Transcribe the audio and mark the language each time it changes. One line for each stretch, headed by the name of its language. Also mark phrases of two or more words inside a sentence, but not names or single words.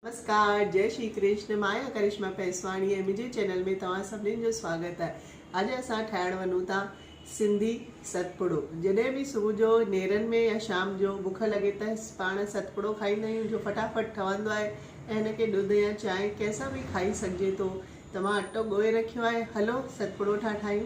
Sindhi: नमस्कार, जय श्री कृष्ण। माया करिश्मा पेसवाणी है मुझे चैनल में तव्हां सभिनीनि जो स्वागत है। अॼु असां ठाहिण वञूं था सिंधी सतपुड़ो। जॾहिं बि सुबुह जो नेरनि में या शाम जो बुख लॻे त पाण सतपुड़ो खाईंदा आहियूं, जो फटाफट ठहंदो आहे ऐं हिनखे ॾुध या चांहि कंहिंसां बि खाई सघिजे थो। त मां अटो ॻोहे रखियो आहे, हलो सतपुड़ो ठाहियूं।